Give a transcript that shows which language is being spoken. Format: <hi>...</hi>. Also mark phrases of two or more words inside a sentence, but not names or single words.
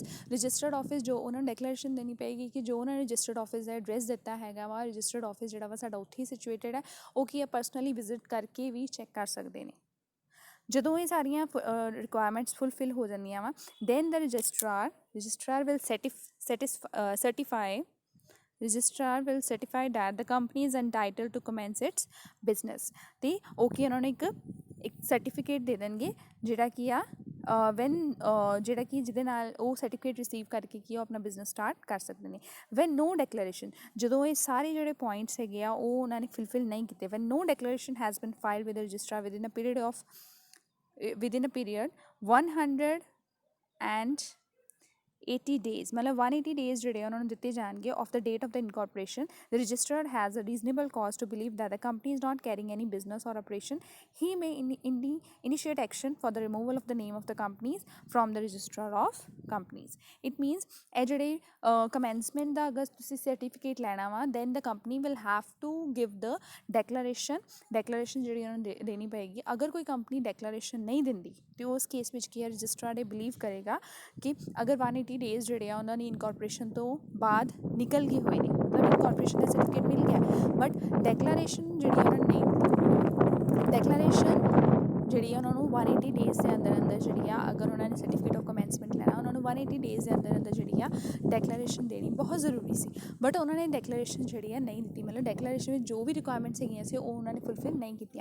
<en>registered office</en> <pa>ਜੋ ਉਹਨਾਂ ਨੂੰ ਡੈਕਲੇਰੇਸ਼ਨ ਦੇਣੀ ਪਏਗੀ ਕਿ ਜੋ ਉਹਨਾਂ ਨੇ</pa> <en>registered office</en> <pa>ਦਾ ਐਡਰੈਸ ਦਿੱਤਾ ਹੈਗਾ ਵਾ</pa> <en>registered office</en> <pa>ਜਿਹੜਾ ਵਾ ਸਾਡਾ ਉੱਥੇ ਹੀ ਸਿਚੁਏਟਡ ਹੈ। ਉਹ ਕੀ ਹੈ</pa> <en>personally visit</en> <pa>ਕਰਕੇ ਵੀ ਚੈੱਕ ਕਰ ਸਕਦੇ ਨੇ। ਜਦੋਂ ਇਹ ਸਾਰੀਆਂ ਰਿਕੁਆਇਰਮੈਂਟਸ ਫੁਲਫਿਲ ਹੋ ਜਾਂਦੀਆਂ ਵਾ</pa> <en>then the registrar will certify that the company is entitled to commence its business।</en> <pa>ਅਤੇ ਉਹ ਕੀ ਉਹਨਾਂ ਨੂੰ ਇੱਕ ਸਰਟੀਫਿਕੇਟ ਦੇ ਦੇਣਗੇ ਜਿਹੜਾ ਕੀ ਆ ਜਿਹੜਾ ਕਿ ਜਿਹਦੇ ਨਾਲ ਉਹ</pa> <en>certificate receive</en> <pa>ਕਰਕੇ ਕੀ ਉਹ ਆਪਣਾ</pa> <en>business start</en> <pa>ਕਰ ਸਕਦੇ ਨੇ।</pa> <en>when no declaration</en> <pa>ਜਦੋਂ ਇਹ ਸਾਰੇ ਜਿਹੜੇ ਪੁਆਇੰਟਸ ਹੈਗੇ ਆ ਉਹ ਉਹਨਾਂ ਨੇ ਫੁਲਫਿਲ ਨਹੀਂ ਕੀਤੇ</pa> <en>when no declaration has been filed with registrar within a period 180 days ਮਤਲਬ 180 days</en> <pa>ਜਿਹੜੇ ਉਹਨਾਂ ਨੂੰ ਦਿੱਤੇ ਜਾਣਗੇ</pa> <en>of the date of the incorporation the registered has a reasonable cause to believe that the company is not carrying any business or operation, he may initiate action for the removal of the name of the companies from the registrar of companies। It means</en> <pa>ਇਹ ਜਿਹੜੇ commencement ਦਾ ਅਗਰ ਤੁਸੀਂ ਸਰਟੀਫਿਕੇਟ ਲੈਣਾ ਵਾ</pa> <en>then the company will have to give the declaration</en> <pa>ਜਿਹੜੀ ਉਹਨਾਂ ਨੂੰ ਦੇਣੀ ਪਏਗੀ। ਅਗਰ ਕੋਈ</pa> <en>company declaration</en> <pa>ਨਹੀਂ ਦਿੰਦੀ ਅਤੇ ਉਸ ਕੇਸ ਵਿੱਚ ਕੀ ਹੈ ਰਜਿਸਟਰਾਰ ਇਹ ਬਿਲੀਵ ਕਰੇਗਾ ਕਿ ਅਗਰ 180 days ਜਿਹੜੇ ਆ ਉਹਨਾਂ ਦੀ ਇਨਕੋਰਪੋਰੇਸ਼ਨ ਤੋਂ ਬਾਅਦ ਨਿਕਲ ਗਏ ਹੋਏ ਨੇ ਮਤਲਬ ਇਨਕੋਰਪੋਰੇਸ਼ਨ ਦਾ ਸਰਟੀਫਿਕੇਟ ਮਿਲ ਗਿਆ</pa> <en>but declaration</en> <pa>ਜਿਹੜੀ ਉਹਨਾਂ ਨੇ ਨਹੀਂ ਡੈਕਲੇਰੇਸ਼ਨ ਜਿਹੜੀ ਉਹਨਾਂ ਨੂੰ 180 days ਦੇ ਅੰਦਰ ਜਿਹੜੀ ਆ ਅਗਰ ਉਹਨਾਂ ਨੇ</pa> <en>certificate of commencement</en> <pa>ਲੈਣਾ ਉਹਨਾਂ ਨੂੰ 180 days ਦੇ ਅੰਦਰ ਜਿਹੜੀ ਆ ਡੈਕਲੇਰੇਸ਼ਨ ਦੇਣੀ ਬਹੁਤ ਜ਼ਰੂਰੀ ਸੀ ਬਟ ਉਹਨਾਂ ਨੇ ਡੈਕਲੇਰੇਸ਼ਨ ਜਿਹੜੀ ਆ ਨਹੀਂ ਦਿੱਤੀ ਮਤਲਬ ਡੈਕਲੇਰੇਸ਼ਨ ਵਿੱਚ ਜੋ ਵੀ ਰਿਕੁਆਇਰਮੈਂਟਸ ਹੈਗੀਆਂ ਸੀ ਉਹ ਉਹਨਾਂ ਨੇ ਫੁਲਫਿਲ ਨਹੀਂ ਕੀਤੀਆਂ।</pa>